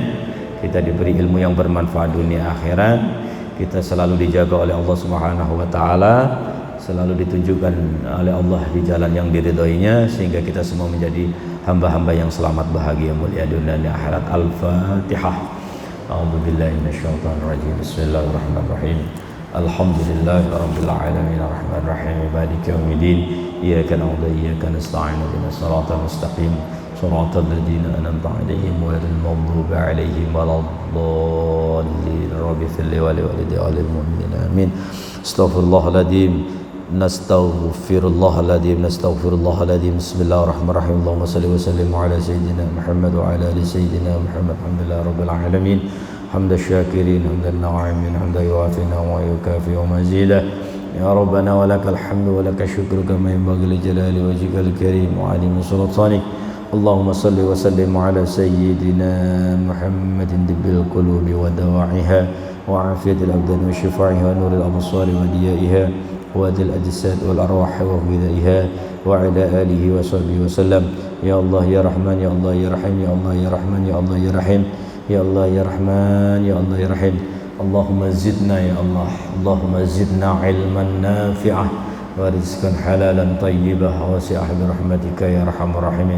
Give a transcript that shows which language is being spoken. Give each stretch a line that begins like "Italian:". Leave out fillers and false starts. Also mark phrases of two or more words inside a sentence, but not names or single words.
Indonesian: Kita diberi ilmu yang bermanfaat dunia akhirat. Kita selalu dijaga oleh Allah
Arabic: سبحانه وتعالى,
Indonesian: selalu ditunjukkan oleh Allah di jalan yang diridhoinya, sehingga kita semua menjadi hamba-hamba yang selamat, bahagia, mulia dunia dan akhirat.
Arabic: الفاتحة. أعوذ بالله من الشيطان الرجيم. بسم الله الرحمن الرحيم. الحمد لله رب العالمين الرحمن الرحيم مالك يوم الدين. إياك نعبد وإياك نستعين اهدنا الصراط المستقيم صراط الذين أنعمت عليهم غير المغضوب عليهم ولا الضالين. رب اغفر لي ولوالدي مؤمنين آمين. أستغفر الله العظيم. نستغفر الله العظيم. بسم الله الرحمن الرحيم. اللهم صل وسلم على سيدنا محمد وعلى آل سيدنا محمد. الحمد لله رب العالمين. حمد الشاكرين، حمد الناعمين، حمدا يوافي ويكافئ مزيده. يا ربنا ولك الحمد ولك الشكر كما ينبغي لجلال وجهك الكريم وعظيم سلطانك. اللهم صل وسلم على سيدنا محمد طب القلوب ودوائها وعافية الأبدان وشفائها ونور الأبصار وضيائها وذي الأجساد والأرواح وغذائها وعلى آله وصحبه وسلم. يا الله يا رحمن، يا الله يا رحيم، يا الله يا رحمن، يا الله يا رحيم، يا الله يا رحمن، يا الله يا رحيم. اللهم زدنا يا الله، اللهم زدنا علما نافعا ورزقا حلالا طيبا واسعا برحمتك يا أرحم الراحمين.